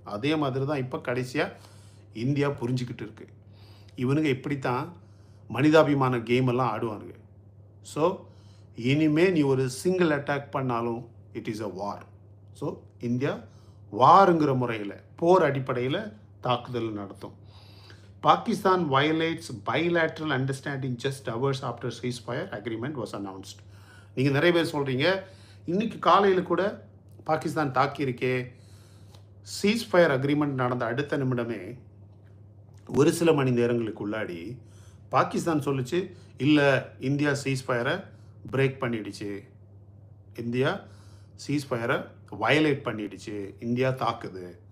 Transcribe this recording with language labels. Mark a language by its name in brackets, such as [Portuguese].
[Tamil] அதே மாதிரி தான் இப்போ கடைசியாக இந்தியா புரிஞ்சுக்கிட்டு இருக்கு. இவனுங்க இப்படித்தான் மனிதாபிமான கேம் எல்லாம் ஆடுவானுங்க. ஸோ இனிமே நீ ஒரு சிங்கிள் அட்டாக் பண்ணாலும் [English] It is a war. [Tamil] So India வாருங்கிற முறையில் போர் அடிப்படையில் தாக்குதல் நடத்தும். [English] Pakistan violates bilateral understanding just hours after ceasefire agreement was announced. [Tamil] நீங்கள் நிறைய பேர் சொல்கிறீங்க இன்றைக்கி காலையில் கூட பாகிஸ்தான் தாக்கியிருக்கே. சீஸ்ஃபயர் அக்ரிமெண்ட் நடந்த அடுத்த நிமிடமே ஒரு சில மணி நேரங்களுக்கு உள்ளாடி பாகிஸ்தான் சொல்லிச்சு, இல்லை இந்தியா சீஸ்ஃபயரை பிரேக் பண்ணிடுச்சு, இந்தியா சீஸ்ஃபயரை வயலேட் பண்ணிடுச்சு, இந்தியா தாக்குது.